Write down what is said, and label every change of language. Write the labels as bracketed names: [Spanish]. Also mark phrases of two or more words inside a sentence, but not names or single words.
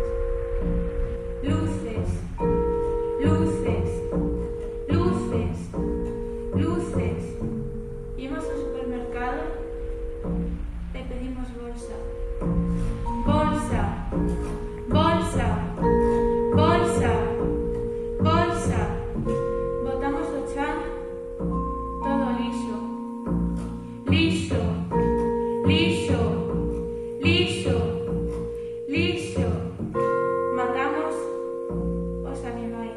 [Spanish] Luces, luces, luces, luces. Íbamos al supermercado, le pedimos bolsa. Bolsa, bolsa, bolsa, bolsa. [Galician] Botamos o chan, todo liso. Liso, liso, liso, liso. Matamos os animais.